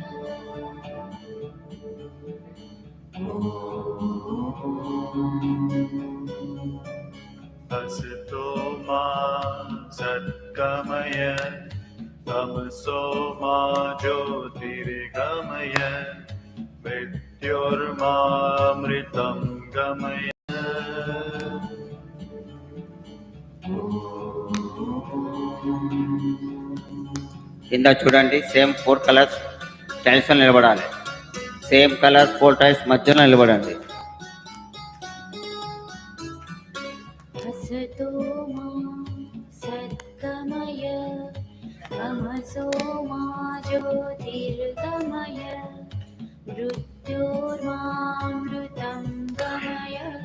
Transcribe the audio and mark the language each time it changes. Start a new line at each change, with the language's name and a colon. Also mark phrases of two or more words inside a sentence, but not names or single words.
Sanskrit: असतो मा सद्गमय तमसो मा ज्योतिर्गमय मृत्योर्मामृतं गमय
Telugu: కింద చూడండి
English: same 4 colors tiles
Telugu: లో నిలబడాలి.
English: same color 4 tiles
Telugu: మధ్యలో నిలబడండి.
Sanskrit: असतो मा सद्गमय तमसो मा ज्योतिर्गमय मृत्योर्मामृतं गमय